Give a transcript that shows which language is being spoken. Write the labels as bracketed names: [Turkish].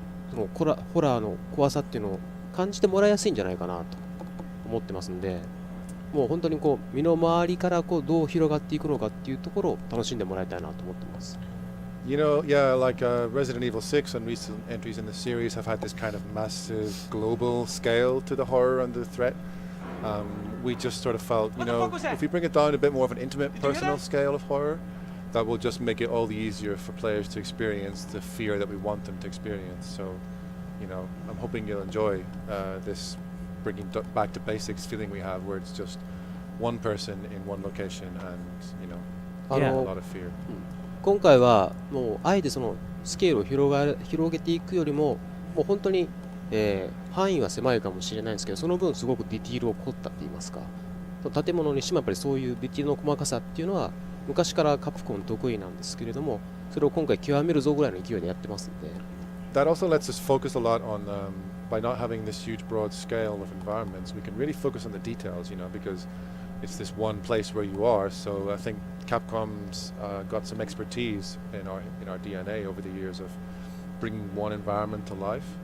[Japanese] そのホラーの怖さっていうのを感じてもらいやすいんじゃないかなと思ってますんで、もう本当にこう身の回りからこうどう広がっていくのかっていうところを楽しんでもらいたいなと思ってます。 [English] You know, yeah, like Resident Evil 6 and recent entries in the series have had this kind of massive global scale to the horror and the threat. We just sort of felt, you know, if we bring it down to a bit more of an intimate, personal scale of horror, that will just make it all the easier for players to experience the fear that we want them to experience. So, you know, I'm hoping you'll enjoy this bringing back to basics feeling we have, where it's just one person in one location and, you know, Yeah. a lot of fear. [Japanese] 今回はもうあえてそのスケールを広げていくよりも、もう本当に、範囲は狭いかもしれないんですけど、その分すごくディティールを凝ったって言いますか、建物にしてもやっぱりそういうディティールの細かさっていうのは昔からカプコン得意なんですけれども、それを今回極めるぞぐらいの勢いでやってますんで。 [English] That also lets us focus a lot on, by not having this huge broad scale of environments, we can really focus on the details, you know, because it's this one place where you are. So I think Capcom's got some expertise in our DNA over the years of bringing one environment to life,